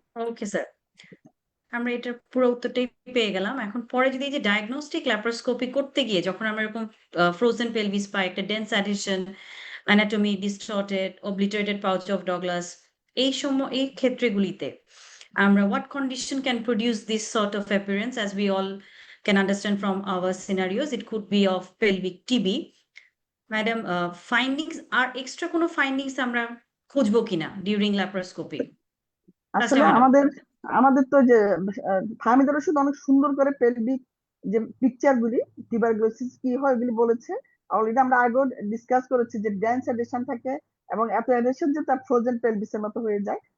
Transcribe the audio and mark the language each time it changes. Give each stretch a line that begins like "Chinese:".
Bangla: Okay sir, আমরা এটার পুরো উত্তরটাই পেয়ে গেলাম। এখন পরে যদি এই যে ডায়াগনস্টিক ল্যাপারোস্কোপি করতে গিয়ে যখন আমরা এরকম ফ্রোজেন পেলভিস পাই, একটা dense addition, anatomy ডিসটর্টেড, অবলিটারেটেড pouch of Douglas, এই ক্ষেত্রগুলিতে আমরা
English: what condition can produce this sort of appearance? As we all can understand from our scenarios, it could be of pelvic TB.
Bangla: Madam, findings আর extra কোনো findings আমরা খুঁজবো কিনা during laparoscopy? আসলে আমাদের আমাদের তো যে ফার্মিদের ওষুধ অনেক সুন্দর করে পেলভিক যে পিকচার গুলি, টিউবারকুলোসিস কি হয় এগুলি বলেছে। অলরেডি আমরা আগেও ডিসকাস করেছি যে ড্যান্স এডিশন থাকে, এবং এত এডিশন যে তার ফ্রোজেন পেলভিসের মতো হয়ে যায়।